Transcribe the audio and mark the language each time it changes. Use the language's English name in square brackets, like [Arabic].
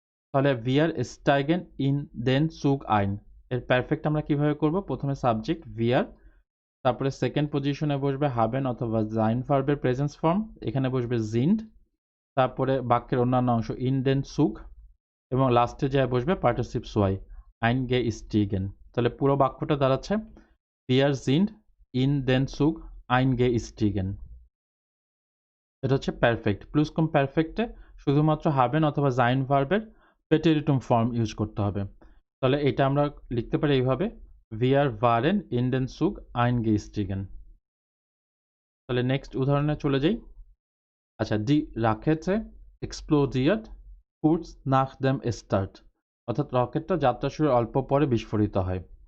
[Bangla] তাহলে [German] wir steigen in den Zug ein [Bangla] এর perfect আমরা কিভাবে করব? প্রথমে সাবজেক্ট wir, তারপরে সেকেন্ড পজিশনে বসবে haben অথবা জাইন ভার্বের প্রেজেন্স ফর্ম, এখানে বসবে sind, তারপরে বাক্যের অন্যান্য অংশ [German] in den Zug [Bangla] এবং লাস্টে যায় বসবে পার্টিসিপ সোয়াই eingestiegen। তাহলে পুরো বাক্যটা দাঁড়াচ্ছে [German] wir sind in den Zug eingestiegen। [Bangla] এটা হচ্ছে পারফেক্ট। প্লুসকুম পারফেক্টে শুধুমাত্র haben অথবা জাইন ভার্বের পেটেরিটুম ফর্ম ইউজ করতে হবে। তাহলে এটা আমরা লিখতে পারি এইভাবে [German] wir waren in den Zug eingestiegen। [Bangla] তাহলে নেক্সট উদাহরণে চলে যাই। আচ্ছা, [German] die Rakete explodiert kurz nach dem Start, [Bangla] অর্থাৎ রকেটটা যাত্রা শুরুর অল্প পরে বিস্ফোরিত হয়।